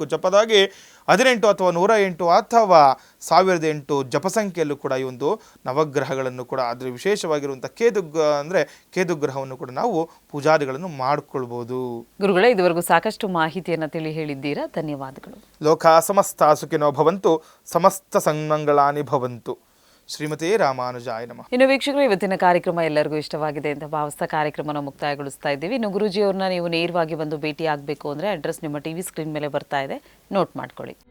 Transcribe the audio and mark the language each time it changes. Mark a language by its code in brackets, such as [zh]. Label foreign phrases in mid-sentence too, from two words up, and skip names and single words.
[kn] ಜಪದಾಗಿ 18 ಅಥವಾ 108 ಅಥವಾ 1008 ಜಪಸಂಖ್ಯೆಯಲ್ಲೂ ಕೂಡ ಈ ಒಂದು ನವಗ್ರಹಗಳನ್ನು ಕೂಡ ಅದರ ವಿಶೇಷವಾಗಿರುವಂಥ ಕೇತು ಗ್ರಹವನ್ನು ಕೂಡ ನಾವು ಪೂಜಾದಿಗಳನ್ನು ಮಾಡಿಕೊಳ್ಬೋದು. ಗುರುಗಳೇ, ಇದುವರೆಗೂ ಸಾಕಷ್ಟು ಮಾಹಿತಿಯನ್ನು ತಿಳಿ ಹೇಳಿದ್ದೀರಾ, ಧನ್ಯವಾದಗಳು. [sa] ಲೋಕ ಸಮಸ್ತ ಸುಖಿನೋ ಭವಂತು, ಸಮಸ್ತ ಸನ್ಮಂಗಳಾನಿ ಭವಂತು. ಶ್ರೀಮತಿ ರಾಮಾನುಜಾಯ ನಮಃ. [kn] ಇನ್ನು ವೀಕ್ಷಕರು, ಇವತ್ತಿನ ಕಾರ್ಯಕ್ರಮ ಎಲ್ಲರಿಗೂ ಇಷ್ಟವಾಗಿದೆ ಅಂತ ಭಾವಿಸ್ತಾ ಕಾರ್ಯಕ್ರಮನ ಮುಕ್ತಾಯಗೊಳಿಸ್ತಾ ಇದ್ದೀವಿ. ಇನ್ನು ಗುರೂಜಿಯವ್ರನ್ನ ನೀವು ನೇರವಾಗಿ ಬಂದು ಭೇಟಿ ಆಗಬೇಕು ಅಂದರೆ ಅಡ್ರೆಸ್ ನಿಮ್ಮ [en] TV screen [kn] ಮೇಲೆ ಬರ್ತಾ ಇದೆ, ನೋಟ್ ಮಾಡ್ಕೊಳ್ಳಿ.